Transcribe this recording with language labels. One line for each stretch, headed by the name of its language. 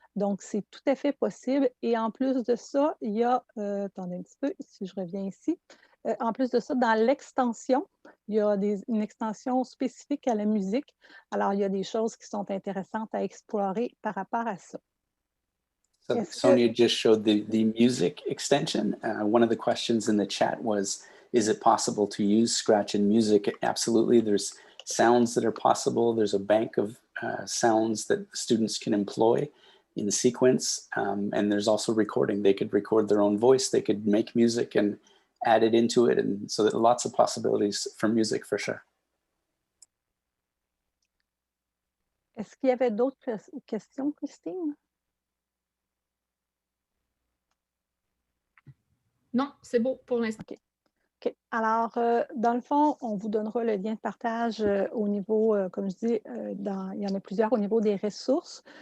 French: Donc, c'est tout à fait possible. Et en plus de ça, il y a, attendez un petit peu, si je reviens ici, en plus de ça, dans l'extension, il y a une extension spécifique à la musique. Alors, il y a des choses qui sont intéressantes à explorer par rapport à ça.
English: So Sonia just showed the music extension. One of the questions in the chat was, is it possible to use ScratchEd Music? Absolutely. There's sounds that are possible. There's a bank of sounds that students can employ in sequence. And there's also recording. They could record their own voice. They could make music and add it into it. And so there are lots of possibilities for music for sure.
French: Est-ce qu'il y avait d'autres questions, Christine? Non, c'est beau pour l'instant. OK. OK. Alors, dans le fond, on vous donnera le lien de partage au niveau, comme je dis, il y en a plusieurs au niveau des ressources.